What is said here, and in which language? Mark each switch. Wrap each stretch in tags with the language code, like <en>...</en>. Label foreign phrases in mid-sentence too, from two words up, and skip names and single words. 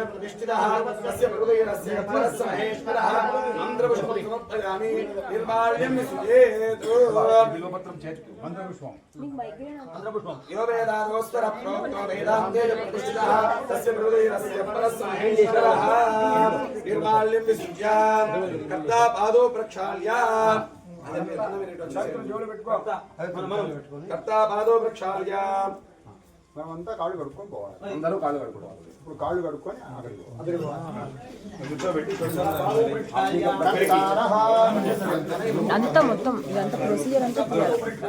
<sa>ప్రతిష్ఠితః తస్య హృదయరస్య పరస్య మహేశ్వరః మంత్రపుష్పం సమర్పయామి నిర్మాల్యం సుజేతు</sa> <te>బిల్వపత్రం చేతికి మంత్రపుష్పం</te> <sa>यो वेदादोस्तर प्रोक्तो वेदान्तेन प्रतिष्ठितः तस्य हृदयरस्य परस्य महेश्वरः निर्माल्यं विसृज्य कर्ता पादौ प्रक्षाल्य పాదో వృక్షాయ</sa> <te>మనమంతా కాళ్ళు కడుక్కొని పోవాలి. అందరూ కాళ్ళు కడుక్కోవాలి. ఇప్పుడు కాళ్ళు కడుక్కొని అక్కడికి కూర్చోబెట్టి అంతా మొత్తం ఇదంతా ప్రొసీజర్ అంతా చేయాలి.</te>